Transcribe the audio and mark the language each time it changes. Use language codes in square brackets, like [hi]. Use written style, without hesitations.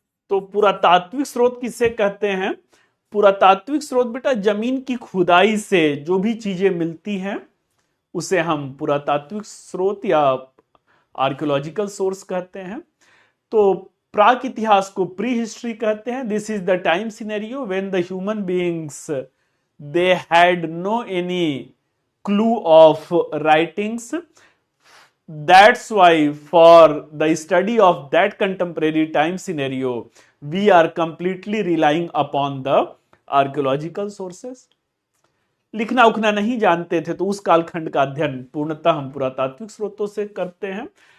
[hi] तो पुरातात्विक स्रोत किसे कहते हैं? पुरातात्विक स्रोत बेटा जमीन की खुदाई से जो भी चीजें मिलती हैं उसे हम पुरातात्विक स्रोत या आर्कियोलॉजिकल सोर्स कहते हैं। तो प्राक इतिहास को प्री हिस्ट्री कहते हैं। [en] This is the time scenario when the human beings they had no any clue of writings. That's why for the study of that contemporary time scenario, we are completely relying upon the archaeological sources. [hi] लिखना उखना नहीं जानते थे तो उस कालखंड का अध्ययन पूर्णतः हम पुरातात्विक स्रोतों से करते हैं।